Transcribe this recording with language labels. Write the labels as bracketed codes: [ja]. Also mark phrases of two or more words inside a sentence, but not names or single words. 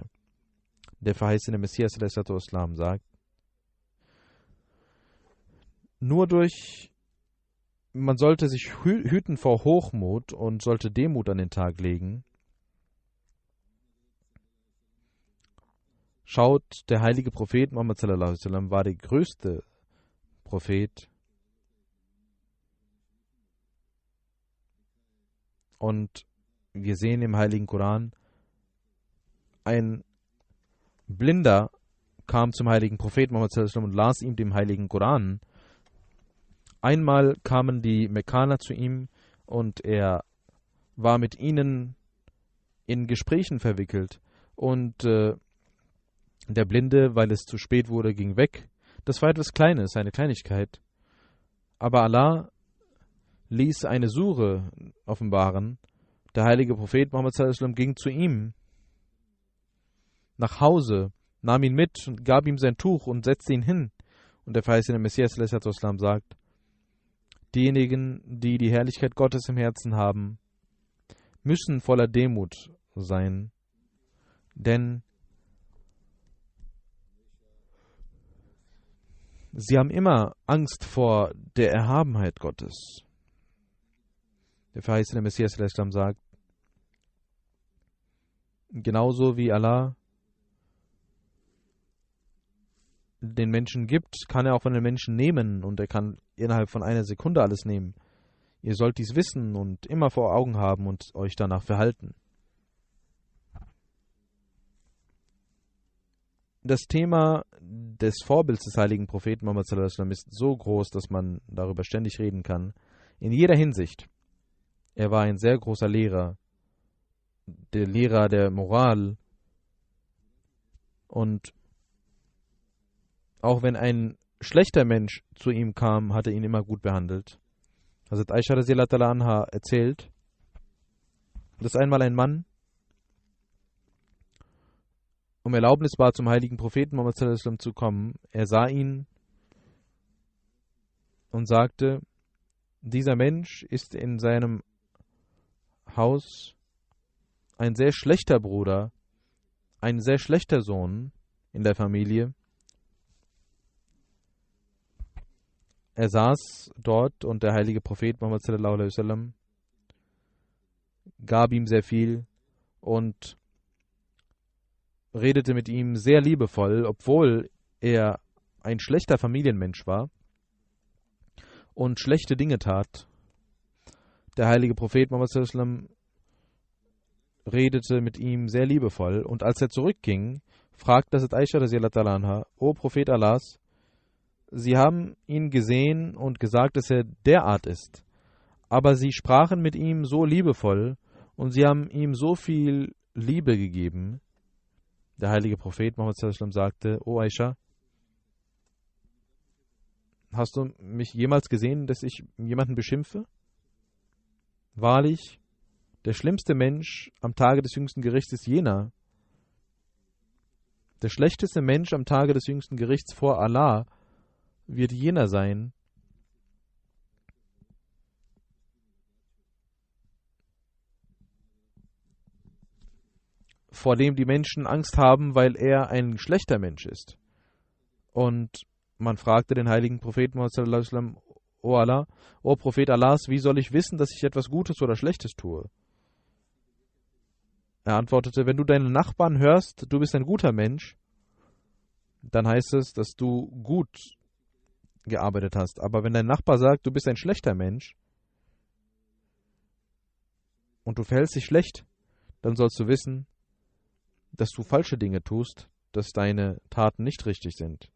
[de] Der verheißene Messias Islam sagt: Man sollte sich hüten vor Hochmut und sollte Demut an den Tag legen. Schaut, der heilige Prophet Muhammad [ar] صلى الله عليه وسلم [de] war der größte Prophet. Und wir sehen im heiligen Koran, ein Blinder kam zum heiligen Propheten Muhammad [ar] صلى الله عليه وسلم [de] und las ihm den heiligen Koran. Einmal kamen die Mekkaner zu ihm und er war mit ihnen in Gesprächen verwickelt. Und der Blinde, weil es zu spät wurde, ging weg. Das war etwas Kleines, eine Kleinigkeit. Aber Allah ließ eine Sure offenbaren. Der heilige Prophet Muhammad [ar] صلى الله عليه وسلم [de] ging zu ihm nach Hause, nahm ihn mit und gab ihm sein Tuch und setzte ihn hin. Und der verheißene Messias [ar] صلى الله عليه وسلم [de] sagt: Diejenigen, die die Herrlichkeit Gottes im Herzen haben, müssen voller Demut sein, denn sie haben immer Angst vor der Erhabenheit Gottes. Der verheißene Messias [ar] صلى الله عليه وسلم [de] sagt: Genauso wie Allah den Menschen gibt, kann er auch von den Menschen nehmen und er kann innerhalb von einer Sekunde alles nehmen. Ihr sollt dies wissen und immer vor Augen haben und euch danach verhalten. Das Thema des Vorbilds des heiligen Propheten Muhammad [ar] صلى الله عليه وسلم [de] ist so groß, dass man darüber ständig reden kann. In jeder Hinsicht. Er war ein sehr großer Lehrer, der Lehrer der Moral. Und auch wenn ein schlechter Mensch zu ihm kam, hat er ihn immer gut behandelt. Hazrat Aisha [ar] رضي الله تعالى عنها [de] erzählt, dass einmal ein Mann um Erlaubnis bat, zum heiligen Propheten Muhammad [ar] صلى الله عليه وسلم [de] zu kommen. Er sah ihn und sagte: Dieser Mensch ist in seinem Haus ein sehr schlechter Bruder, ein sehr schlechter Sohn in der Familie. Er saß dort und der heilige Prophet Muhammad [ar] صلى الله عليه وسلم [de] gab ihm sehr viel und redete mit ihm sehr liebevoll, obwohl er ein schlechter Familienmensch war und schlechte Dinge tat. Der heilige Prophet Muhammad [ar] صلى الله عليه وسلم [de] redete mit ihm sehr liebevoll und als er zurückging, fragte Hazrat Aisha [ar] رضي الله تعالى عنها: [de] O Prophet Allahs, Sie haben ihn gesehen und gesagt, dass er derart ist. Aber Sie sprachen mit ihm so liebevoll und Sie haben ihm so viel Liebe gegeben. Der heilige Prophet Muhammad [ar] صلى الله عليه وسلم [de] sagte: O Aisha, hast du mich jemals gesehen, dass ich jemanden beschimpfe? Wahrlich, der schlimmste Mensch am Tage des jüngsten Gerichts ist jener. Der schlechteste Mensch am Tage des jüngsten Gerichts vor Allah wird jener sein, vor dem die Menschen Angst haben, weil er ein schlechter Mensch ist. Und man fragte den heiligen Propheten Muhammad [ar] صلى الله عليه وسلم: [de] O Allah, O Prophet Allahs, wie soll ich wissen, dass ich etwas Gutes oder Schlechtes tue? Er antwortete: Wenn du deinen Nachbarn hörst, du bist ein guter Mensch, dann heißt es, dass du gut gearbeitet hast. Aber wenn dein Nachbar sagt, du bist ein schlechter Mensch und du verhältst dich schlecht, dann sollst du wissen, dass du falsche Dinge tust, dass deine Taten nicht richtig sind.